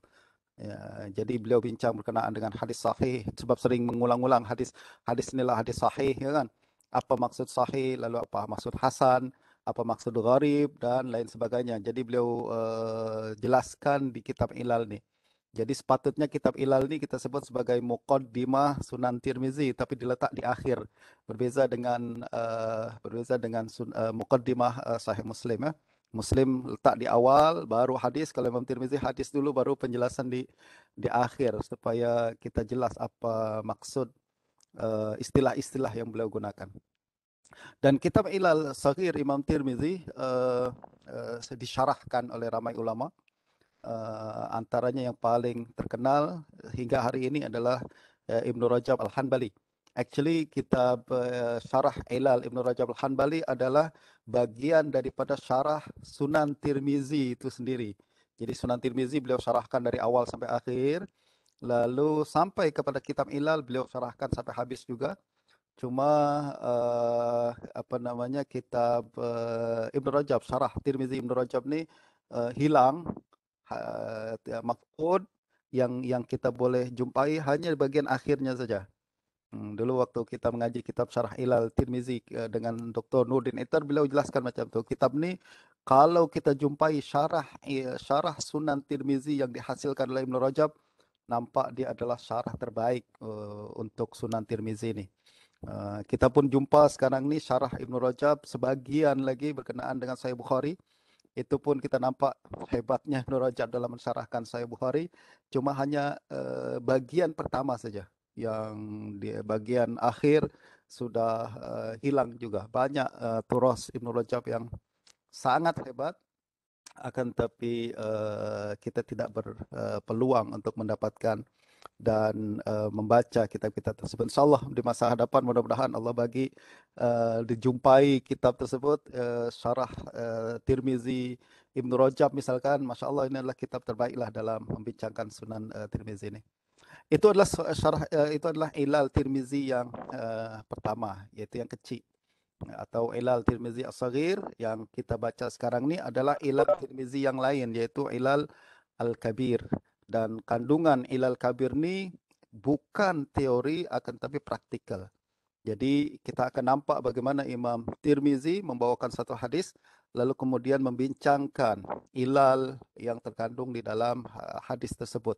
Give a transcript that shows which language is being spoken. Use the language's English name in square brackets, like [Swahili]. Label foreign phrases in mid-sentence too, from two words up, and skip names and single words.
[Malay] Ya, jadi beliau bincang berkenaan dengan hadis sahih, sebab sering mengulang-ulang hadis inilah hadis sahih, ya kan? Apa maksud sahih, lalu apa maksud hasan, apa maksud gharib dan lain sebagainya. Jadi beliau jelaskan di kitab Ilal nih. Jadi sepatutnya kitab Ilal ini kita sebut sebagai Muqaddimah Sunan Tirmizi, tapi diletak di akhir. Berbeza dengan Muqaddimah Sahih Muslim ya. Muslim letak di awal, baru hadis. Kalau Imam Tirmizi hadis dulu, baru penjelasan di akhir supaya kita jelas apa maksud istilah-istilah yang beliau gunakan. Dan kitab Ilal Saghir Imam Tirmizi disyarahkan oleh ramai ulama. Antaranya yang paling terkenal hingga hari ini adalah Ibnu Rajab Al-Hanbali. Actually kitab syarah Ilal Ibnu Rajab Al-Hanbali adalah bagian daripada syarah Sunan Tirmizi itu sendiri. Jadi Sunan Tirmizi beliau syarahkan dari awal sampai akhir. Lalu sampai kepada kitab Ilal beliau syarahkan sampai habis juga. Cuma kitab Ibnu Rajab, syarah Tirmizi Ibnu Rajab ni hilang. Maq'ud yang kita boleh jumpai hanya bagian akhirnya saja. Dulu waktu kita mengaji kitab Syarah Ilal Tirmizi dengan Dr. Nurdin Itar, beliau jelaskan macam tu. Kitab ni kalau kita jumpai syarah Sunan Tirmizi yang dihasilkan oleh Ibnu Rajab, nampak dia adalah syarah terbaik untuk Sunan Tirmizi ni. Kita pun jumpa sekarang ni syarah Ibnu Rajab sebagian lagi berkenaan dengan Sahih Bukhari. Itu pun kita nampak hebatnya Ibnu Rajab dalam mensyarahkan Sahih Bukhari. Cuma hanya bagian pertama saja. Yang di bagian akhir sudah hilang juga. Banyak turas Ibnu Rajab yang sangat hebat. Akan tetapi kita tidak berpeluang untuk mendapatkan dan membaca kitab-kitab tersebut. InsyaAllah di masa hadapan mudah-mudahan Allah bagi dijumpai kitab tersebut. Syarah Tirmizi Ibnu Rajab misalkan, Masya Allah ini adalah kitab terbaiklah dalam membincangkan Sunan Tirmizi ini. Itu adalah Ilal Tirmizi yang pertama, yaitu yang kecil. Atau Ilal Tirmizi As-Saghir yang kita baca sekarang ni adalah Ilal Tirmizi yang lain, yaitu Ilal Al-Kabir. Dan kandungan Ilal Kabir ni bukan teori akan tapi praktikal. Jadi kita akan nampak bagaimana Imam Tirmizi membawakan satu hadis lalu kemudian membincangkan ilal yang terkandung di dalam hadis tersebut.